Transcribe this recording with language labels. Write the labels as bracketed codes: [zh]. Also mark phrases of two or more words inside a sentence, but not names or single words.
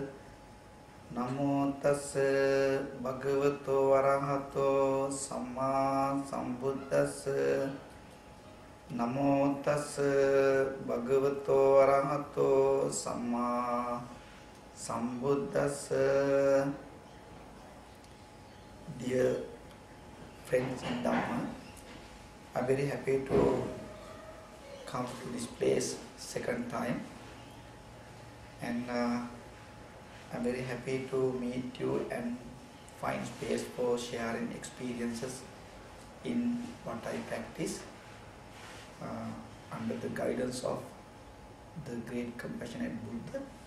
[pi] Namo tassa bhagavato arahato samma sambuddhassa. Namo tassa bhagavato arahato samma sambuddhassa. [en] Dear friends in Dhamma, I'm very happy to come to this place second time, and I'm very happy to meet you and find space for sharing experiences in what I practice under the guidance of the great compassionate Buddha.